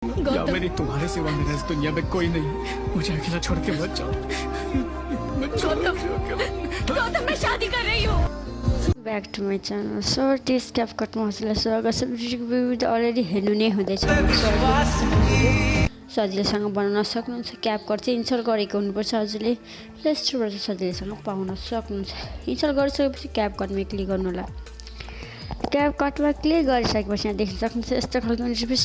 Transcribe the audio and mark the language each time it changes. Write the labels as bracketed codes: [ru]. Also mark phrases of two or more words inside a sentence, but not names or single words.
[hi] या मेरी तुम्हारे सिवा मेरा इस दुनिया में कोई नहीं, मुझे अकेला छोड़ के मत जाओ। गौतम मैं शादी कर रही हूँ। [en] Back to my channel. So this [ne] क्यापकटमा हजुरलाई स्वागत छ। रिभ्यू त अलरेडी हेर्नु नै हुँदैछ। सजिलैसँग बनाउन सक्नुहुन्छ। क्यापकट चाहिँ इन्स्टल गरेको हुनुपर्छ हजुरले, प्लेस्टोरबाट सजिलैसँग पाउन सक्नुहुन्छ। इन्स्टल गरिसकेपछि क्यापकटमा क्लिक गर्नु होला। क्यापकटमा क्लिक गरिसकेपछि यहाँ देख्न सक्नुहुन्छ यस्तो खालको इन्टरफेस।